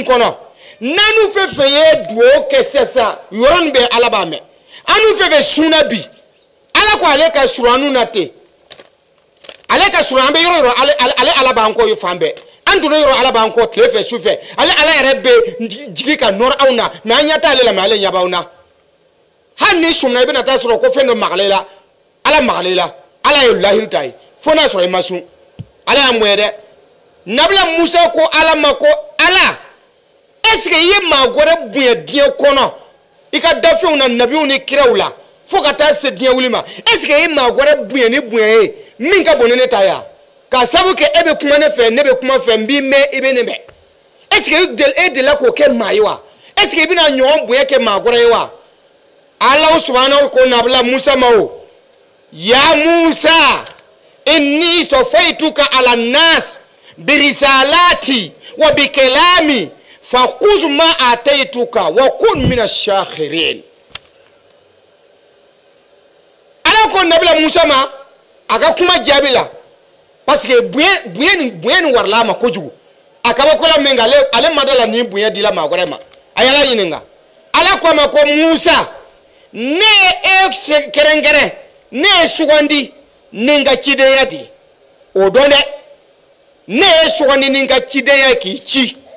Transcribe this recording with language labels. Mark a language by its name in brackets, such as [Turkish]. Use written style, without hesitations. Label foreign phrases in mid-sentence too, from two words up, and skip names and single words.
[Bambara] kɔnɔ nanu fɛn fɛn ye duwawu kɛ sisan yɔrɔnin bɛɛ ala b'a mɛn anu fɛn fɛn sunna bi ala ko ale ka surun anu na ten ale ka surun an bɛ yɔrɔ ale ala b'an kɔ fan bɛɛ an donna yɔrɔ ala b'an kɔ tile fɛ su fɛ ale yɛrɛ bɛ jigi ka nɔrɔ aw na mais an ɲɛ t'ale la mais ale ɲɛ b'aw na hali ni sumana i bɛna taa sɔrɔ ko fɛn dɔ magale la ala magale la ala ye lahiru ta ye fo n'a sɔrɔ i ma sun ala y'an bonya dɛ nabila musa ko ala ma ko ala [French] est ce que [Bambara] i ye maa wɛrɛ bonya diɲɛ kɔnɔ i ka dafɛnw na nabiw ni kiraw la fo ka taa se diɲɛ wuli ma [French] est ce que [Bambara] i ye maa wɛrɛ bonya ni bonya ye min ka bon ni ne ta ya ka sabu kɛ e bɛ kuma ne fɛ ne bɛ kuma fɛ n b'i mɛn i bɛ ne mɛn [French] est ce que [Bambara] e delila k'o kɛ maa ye wa [French] est ce que [Bambara] i bɛna ɲɔgɔn bonya kɛ maa wɛrɛ ye wa ala subahanahu ko nabila musa ma o [Arabic] يا موسى إني اصطفيتك على الناس برسالاتي وبكلامي فخذ ما آتيتك وكن من الشاكرين [Bambara] ala ko nabila musa ma a ka kuma jaabi la [French] parce que [Bambara] bonya ni warala ma kojugu a ka bɔ ko la min kan ale ma da la ni bonya dila maa wɛrɛ ma a yala ɲininka ala ko a ma ko musa ne ye e kɛrɛnkɛrɛn ne ye sugandi ni n ka cidenya de o dɔn dɛ ne ye sugandi ni n ka cidenya k'i ci